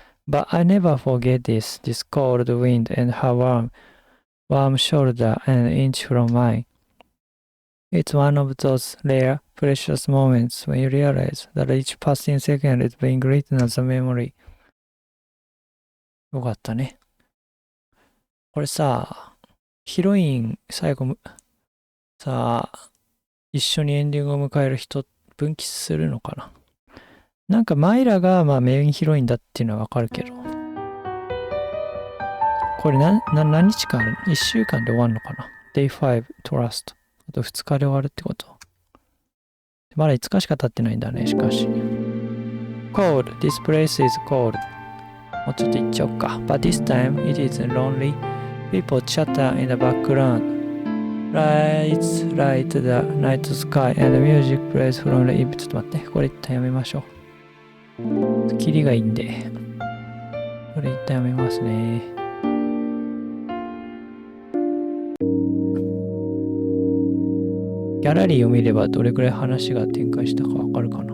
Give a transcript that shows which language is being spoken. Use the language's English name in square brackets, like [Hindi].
[English] But I never forget this cold wind and her warm shoulder an inch from mine. It's one of those rare, precious moments when you realize that each passing second is being written as a memory. [Japanese] よかったね。これさ、ヒロイン最後さあ、一緒にエンディングを迎える人分岐するのかな。なんかマイラがまあメインヒロインだっていうのはわかるけど、これ何日間あるの？ 1 週間で終わるのかな。 [English] Day 5 Trust。 [Japanese] あと2日で終わるってこと。まだ5日しか経ってないんだね、しかし。 [English] Cold. This place is cold. [Japanese] もうちょっと行っちゃおうか。 [English] But this time it isn't lonely. People chatter in the background. Lights light the night sky and the music plays from the evening. [Japanese] ちょっと待って。これ一旦やめましょう。キリがいいんで。これ一旦やめますね。ギャラリーを見ればどれくらい話が展開したかわかるかな。